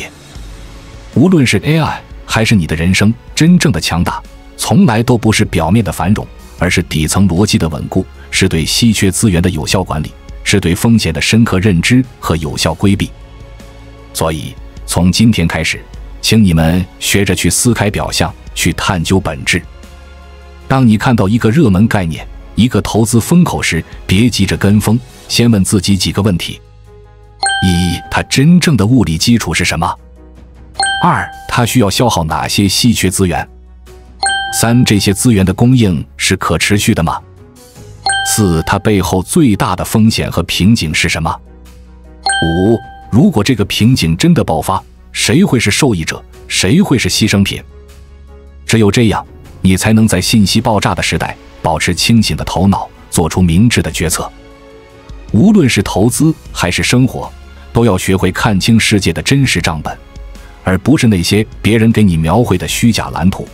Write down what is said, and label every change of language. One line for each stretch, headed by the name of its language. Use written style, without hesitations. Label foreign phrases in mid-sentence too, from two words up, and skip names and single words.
Chinese: 無論是 AI 還是你的人生，真正的強大從來都不是表面的繁榮，而是底層邏輯的穩固，是對稀缺資源的有效管理，是對風險的深刻認知和有效規避。所以，從今天開始，請你們學着去撕開表象，去探究本質。當你看到一個熱門概念，一個投資風口時，別急着跟風，先問自己幾個問題： 一、它真正的物理基礎是什麼？二、它需要消耗哪些稀缺資源？三、這些資源的供應是可持續的嗎？四、它背後最大的風險和瓶頸是什麼？五、如果這個瓶頸真的爆發，誰會是受益者？誰會是犧牲品？只有這樣，你才能在信息爆炸的時代保持清醒的頭腦，做出明智的決策。無論是投資還是生活，都要學會看清世界的真實賬本，而不是那些別人給你描繪的虛假藍圖。